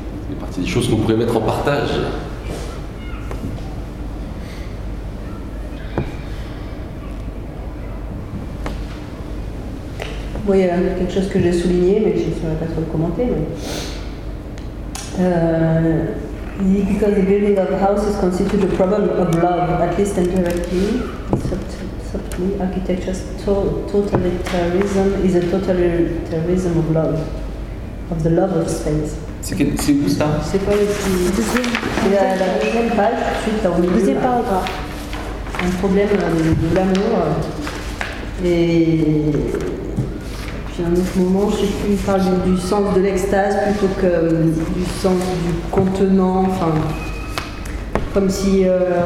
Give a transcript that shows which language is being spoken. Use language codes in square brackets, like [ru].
[fr] C'est partie des choses qu'on pourrait mettre en partage. Oui, il y a quelque chose que j'ai souligné, mais je ne saurais pas trop le commenter. [en] Because the building of a house is considered a problem of love, at least indirectly, subtly, architecture's totalitarianism is a totalitarianism of love, of the love of space. [fr] C'est où ça? C'est quoi le petit? C'est la deuxième page, suite à une deuxième page. Un problème de l'amour. Et. puis un autre moment, je ne sais plus, il parle du sens de l'extase plutôt que du sens du contenant, enfin, comme si il y avait